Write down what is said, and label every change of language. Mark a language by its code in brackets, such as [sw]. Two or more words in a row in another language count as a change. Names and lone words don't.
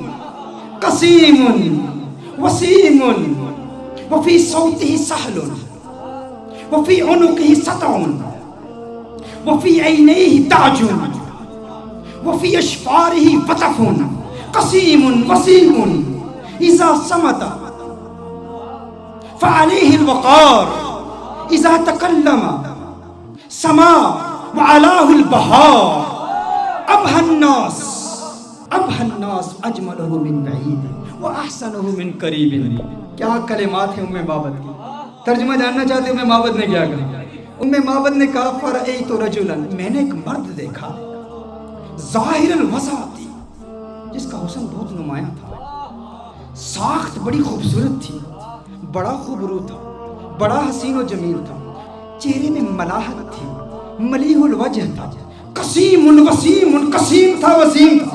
[ar] وسيم وفي صوته صحل وفي عنقه سطع وفي عينيه تاج وفي أشفاره وطف قسيم وسيم إذا صمت فعليه الوقار إذا تكلم سما وعلاه البهاء أبهى الناس أجمله من بعيد وأحسنه من قريب. [ur] کیا کلمات ہے ام معبد کی۔ ترجمہ جاننا چاہتے ہو ام معبد نے کیا کہا? ام معبد نے کہا [ar] فرأيت رجلا, [ur] میں نے ایک مرد دیکھا, [ar] ظاهر الوضاءة, [ur] جس کا حسن بہت نمایاں تھا، ساخت بڑی خوبصورت تھی، بڑا خوبرو تھا، بڑا حسین اور جمیل تھا، چہرے میں ملاحت تھی, [ar] مليح الوجه [ur] تھا, [ar] قسيم وسيم, [ur] قسیم تھا وسیم تھا.